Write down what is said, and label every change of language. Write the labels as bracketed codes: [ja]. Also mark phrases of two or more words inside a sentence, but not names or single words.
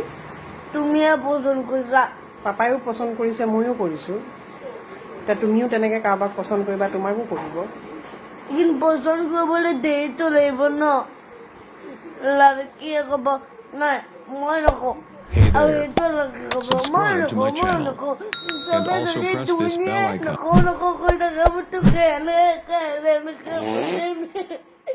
[as] তুমিয়ে পচন্দ কৰিছা পাপাইও পচন্দ কৰিছে ময়ো কৰিছোঁ এতিয়া তুমিও তেনেকৈ কাৰোবাক পচন্দ কৰিবা তোমাকো কৰিব কিন্তু পচন্দ কৰিবলৈ দেৰিটো লাগিব ন লড়কীয়ে ক'ব নাই মই নকওঁ [en] Hey [as] আৰু [en] there. [as] এইটো ক'ব মই [en] Subscribe to my [as] নকওঁ মই [en] channel. [as] নকওঁ [en] And [as] চবে [en] also [as] যদি [en] press this [as] তুমি [en] bell icon. [as] নকওঁ কৈ থাকে মই তোক এনেকে